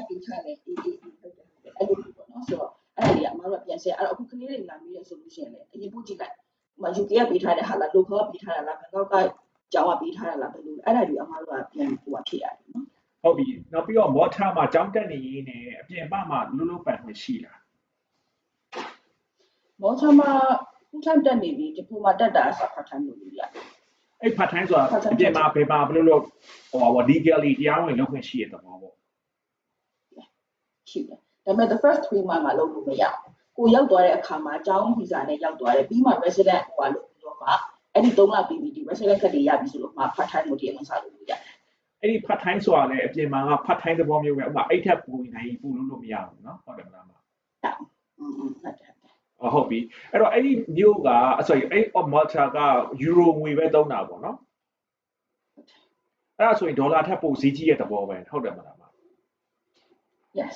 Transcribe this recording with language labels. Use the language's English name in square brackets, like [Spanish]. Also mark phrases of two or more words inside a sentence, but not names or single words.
[Burmese] အဲ့ဒီပြင်ချတယ်အေးအဲ့လိုပေါ့နော်ဆိုတော့အဲ့ဒါကြီးအမားတို့ပြန်ဆက်အဲ့တော့အခုကလေးတွေလာပြီးတဲ့ solution လေအရင်ပို့ကြည့်လိုက်ဟို UK ကပေးထားတဲ့ဟာလား local ကပေးထားတာလားဘန်ကောက်ကကျောင်းကပေးထားတာလားဘယ်လိုအဲ့ဒါကြီးအမားတို့ကပြန်ဟိုဖြစ်ရတယ်နော် ဟုတ်ပြီနောက်ပြီးတော့မော်ထားမှာကျောင်းတက်နေရင်းနဲ့အပြင်ပမှာလူလူပန်ခွင့်ရှိလား မော်ထားမှာ [English] full time [Burmese] တက်နေပြီဒီပုံမှာတက်တာအစား [English] part time [Burmese] လုပ်လို့ရတယ် အဲ့ [English] part time [Burmese] ဆိုတာအပြင်မှာဘယ်မှာဘယ်လိုလုပ်ဟို legally တရားဝင်လုပ်ခွင့်ရှိတဲ့သဘောပေါ့ ရှိတယ်ဒါပေမဲ့ [English] the first 3 month [Burmese] မှာလုပ်လို့မရဘူးကိုရောက်သွားတဲ့အခါမှာအကြောင်း visa နဲ့ရောက်သွားတယ်ပြီးမှ resident ဟိုလုပ်ပြီးတော့မှအဲ့ဒီ3လပြီးပြီဒီ resident ကတည်းရပြီဆိုလို့မှ [English] part time [Burmese] ကိုတည်းအောင်စားလို့ရတယ် အဲ့ဒီ [English] part time [Burmese] ဆိုတာလည်းအပြင်မှာက [English] part time [Burmese] သဘောမျိုးပဲဥပမာအဲ့ထက်ပိုနိုင်ပို့လို့မရဘူးเนาะဟုတ်တယ်မလားမ ဟုတ်တယ် ဟုတ်ပြီအဲ့တော့အဲ့ဒီမျိုးက sorry အဲ့ Malta ကယူရိုငွေပဲသုံးတာပေါ့နော်အဲ့ဒါဆိုရင်ဒေါ်လာထက်ပိုဈေးကြီးတဲ့သဘောပဲဟုတ်တယ်မလား [English] yes